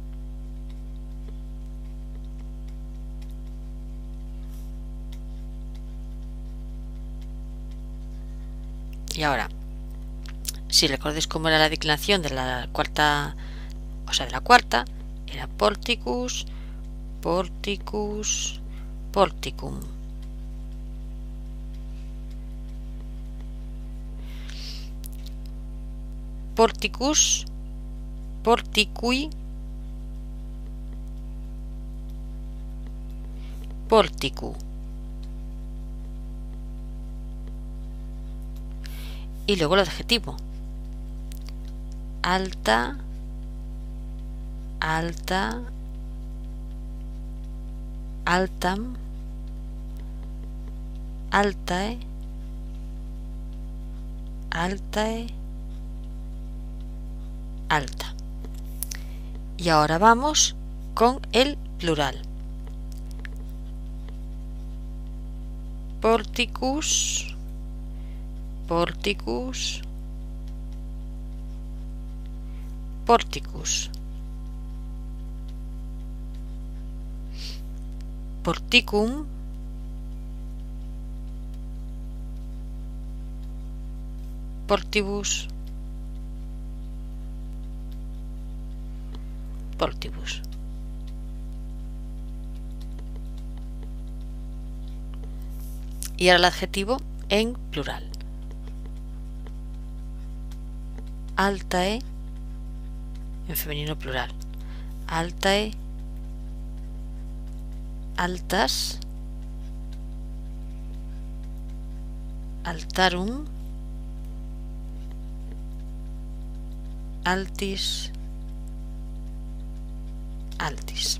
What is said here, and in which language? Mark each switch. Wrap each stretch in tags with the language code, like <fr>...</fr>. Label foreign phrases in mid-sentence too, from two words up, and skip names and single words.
<es>Y ahora, si recordáis cómo era la declinación de la cuarta, era</es> <la>porticus, porticus, porticum. Porticus, porticui, porticu.</la> <es>Y luego el adjetivo.</es> <la>Alta, alta, altam, altae, altae, alta.</la> <es>Y ahora vamos con el plural.</es> <la>Porticus, porticus, porticus. Porticum, portibus, portibus.</la> <es>Y ahora el adjetivo en plural. Altae, en femenino plural.</es> <la>Altae, altas, altarum, altis, altis.</la>